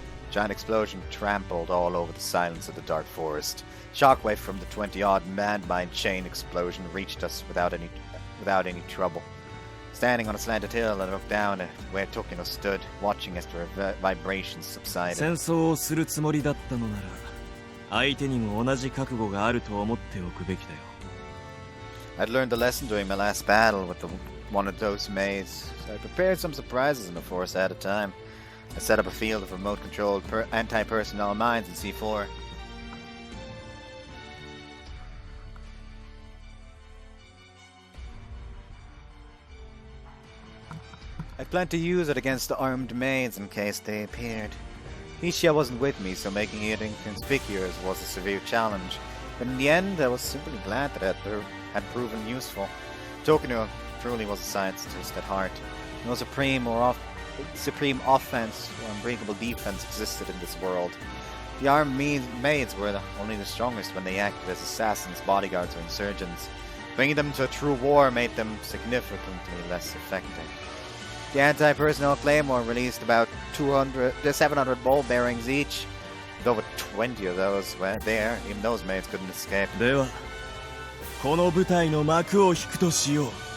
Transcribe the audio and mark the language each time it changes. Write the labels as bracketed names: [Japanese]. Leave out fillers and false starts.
[English] Giant explosion trampled all over the silence of the dark forest. Shockwave from the 20-odd landmine chain explosion reached us without any trouble. Standing on a slanted hill, I looked down at where Tokino stood, watching as the vibrations subsided. [Japanese] 戦争をするつもりだったのなら相手にも同じ覚悟があると思っておくべきだよ。 [English] I'd learned a lesson during my last battle with one of those maids, so I prepared some surprises in the forest at a time. I set up a field of remote-controlled anti-personnel mines in C4. I planned to use it against the armed maids in case they appeared. Ishia wasn't with me, so making it inconspicuous was a severe challenge. But in the end, I was simply glad that it had proven useful. Tokino truly was a scientist at heart. No supreme offense or unbreakable defense existed in this world. The armed maids were only the strongest when they acted as assassins, bodyguards, or insurgents. Bringing them to a true war made them significantly less effective. The anti-personnel claymore released about 700 ball bearings each. With over 20 of those were there, even those maids couldn't escape. [Japanese] では、この舞台の幕を引くとしよう。